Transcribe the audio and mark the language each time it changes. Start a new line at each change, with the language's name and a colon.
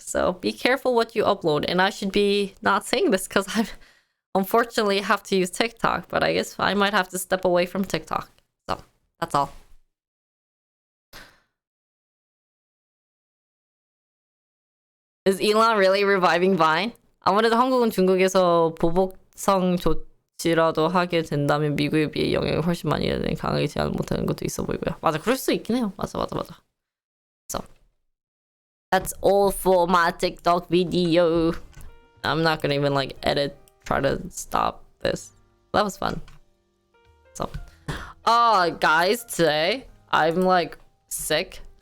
English: So be careful what you upload. And I should be not saying this because I unfortunately have to use TikTok, but I guess I might have to step away from TikTok. So that's all. Is Elon really reviving Vine?
Korean: 아무래도 한국은 중국에서 보복성 조치라도 하게 된다면 미국에 비해 영향이 훨씬 많이 되니 강하게 제한 못하는 것도 있어 보이고요. 맞아, 그럴 수 있긴 해요. 맞아.
English: So that's all for my TikTok video. I'm not gonna even like try to stop this. That was fun. So, guys, today I'm like sick.